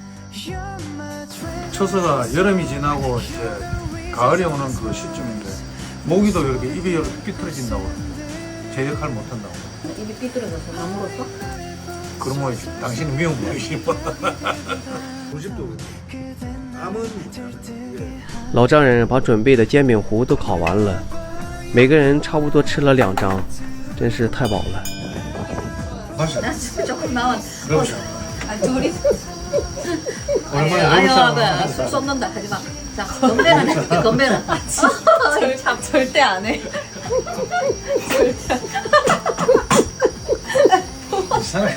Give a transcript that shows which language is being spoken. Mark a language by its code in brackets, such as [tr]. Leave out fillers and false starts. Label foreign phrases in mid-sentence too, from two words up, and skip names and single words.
[ko] 처서가 여름이 지나고 이제 가을이 오는 그 시점인데 모기도 이렇게 입이 이렇게 삐뚤어진다고. 제 역할 못한다고. 입이 삐뚤어져서 나 물었어? 그러면 당신은 미용국이시니 뭐. 우리 집도 남은 [zh] 老丈人把准备的煎饼糊都烤完了，每个人差不多吃了2张，真是太饱了。 [ko] 맛있어. 나 지금 조금 나왔. 러브샷. 아 둘이. 얼마나 아유 러브샷. 술 쏟는다 하지 마. 자 건배는 해줄게 건배는. 참 절대 안 해. 절대. 이상해.